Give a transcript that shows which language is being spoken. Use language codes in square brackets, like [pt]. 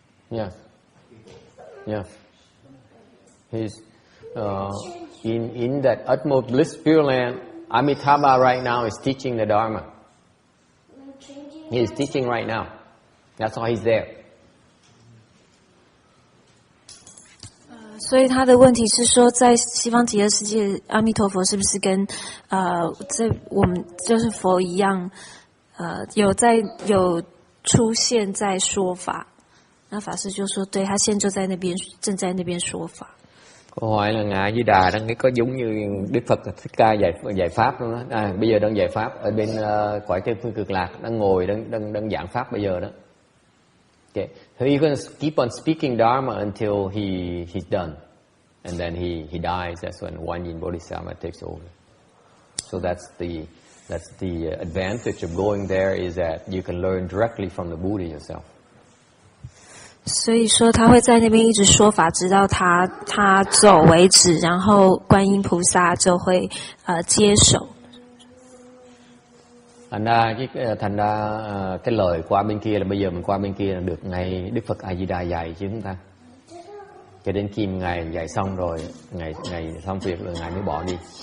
[en] Yes. people? Yes. He's in that utmost bliss Pureland. Amitabha right now is teaching the Dharma. He is teaching right now. That's why he's there. [zh] 所以他的问题是说，在西方极乐世界，阿弥陀佛是不是跟我们就是佛一样，有出现在说法？那法师就说，对，他现在就在那边，正在那边说法。 [vi] Câu hỏi là Ngài A Di Đà đang có giống như Đức Phật Thích Ca dạy pháp luôn đó. Bây giờ đang dạy pháp ở bên cõi Tây phương cực lạc, đang ngồi đang giảng pháp bây giờ đó. [en] Okay. So you're going to keep on speaking Dharma until he's done, and then he dies. That's when One Yin Bodhisattva takes over. So that's the advantage of going there, is that you can learn directly from the Buddha yourself. [zh] 所以说他会在那边一直说法，直到他走为止，然后观音菩萨就会接手。 [vi] Thành ra cái lời qua bên kia là bây giờ mình qua bên kia là được ngay Đức Phật A Di Đà dạy chứ chúng ta. Cho đến khi Ngài dạy xong rồi, Ngài xong việc rồi Ngài mới bỏ đi.